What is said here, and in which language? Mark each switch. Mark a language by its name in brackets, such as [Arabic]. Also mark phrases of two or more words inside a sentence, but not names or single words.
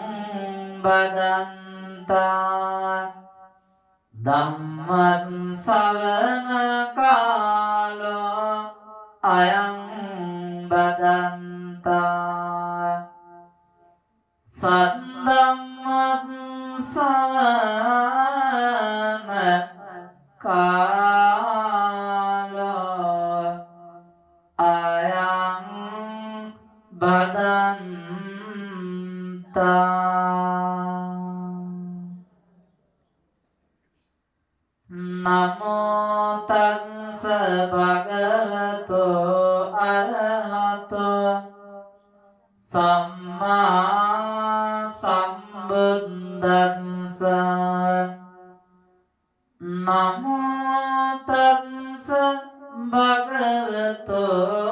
[Pali] බදන්තා ධම්මස් ශ්‍රවණ කාලෝ අයං බදන්තා සද්දම්මස් ශ්‍රවණ කාලෝ අයං බදන්තා නමෝ තස්ස භගවතෝ අරහතෝ සම්මා සම්බුද්දස්ස නමෝ තස්ස භගවතෝ